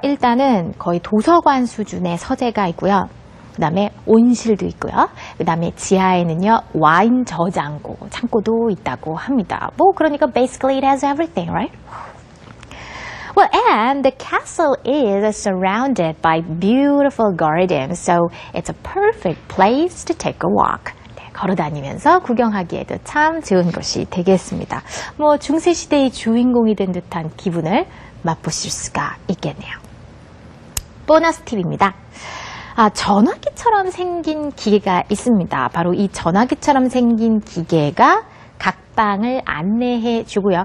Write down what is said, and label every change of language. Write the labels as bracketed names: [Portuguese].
[Korean] 일단은 거의 도서관 수준의 서재가 있고요. 그 다음에 온실도 있고요. 그 다음에 지하에는요, 와인 저장고, 창고도 있다고 합니다. 그러니까 [English] basically it has everything, right? Well, and the castle is surrounded by beautiful gardens, so it's a perfect place to take a walk. [Korean] 걸어다니면서 구경하기에도 참 좋은 곳이 되겠습니다. 중세시대의 주인공이 된 듯한 기분을 맛보실 수가 있겠네요. 보너스 팁입니다. 전화기처럼 생긴 기계가 있습니다. 바로 이 전화기처럼 생긴 기계가 각 방을 안내해 주고요.